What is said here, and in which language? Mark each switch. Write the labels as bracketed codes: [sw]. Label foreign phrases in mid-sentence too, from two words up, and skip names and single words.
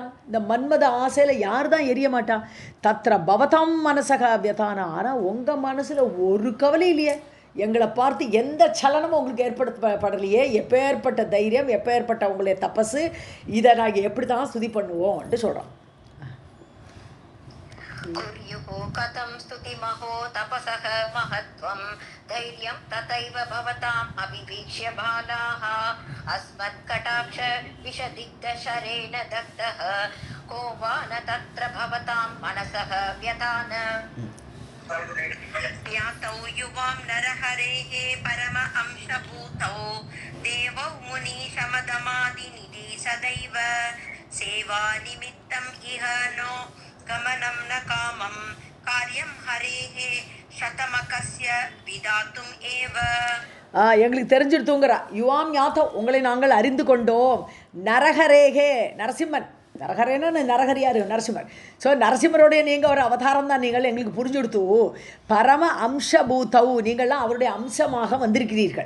[ta] இந்த மன்மத ஆசையில் யார் தான் எரிய மாட்டா? [sa] तत्र भवतां मनसक व्यथाना. [ta] ஆனால் உங்கள் மனசில் ஒரு கவலை இல்லையே, எங்களை பார்த்து எந்த சலனமும் உங்களுக்கு ஏற்படுத்தப்படலையே. எப்பேற்பட்ட தைரியம், எப்பேற்பட்ட உங்களுடைய தபஸு, இதை நாங்கள் எப்படி தான் ஸ்துதி பண்ணுவோம்ட்டு சொல்கிறோம். [sa] कुर्युः कथं स्तुतिमहो तपसः महत्वं धैर्यं तथैव भवताम् अभिवीक्ष्य बालाः अस्मत्कटाक्ष विषदिग्धशरेण दग्धः को वा न तत्र भवतां मनसः व्यथान ज्ञातौ युवां नरहरेः परम अंशभूतौ देवौ मुनीशमदमादिनिधि सदैव सेवानिमित्तम् इह नो गमनं न कामं कार्यं हरेः शतमकस्य विदातुम् एव. [ta] எங்களுக்கு தெரிஞ்சிருத்துங்கிறா. [sa] युवां ज्ञातौ, [ta] உங்களை நாங்கள் அறிந்து கொண்டோம். நரஹரேகே, நரசிம்மன், நரஹரேன்னு நரஹரியார் நரசிம்மர். ஸோ நரசிம்மருடைய நீங்கள் ஒரு அவதாரம் தான், நீங்கள் எங்களுக்கு புரிஞ்சுடுத்து. [sa] परम अंशभूतौ, [ta] நீங்கள்லாம் அவருடைய அம்சமாக வந்திருக்கிறீர்கள்.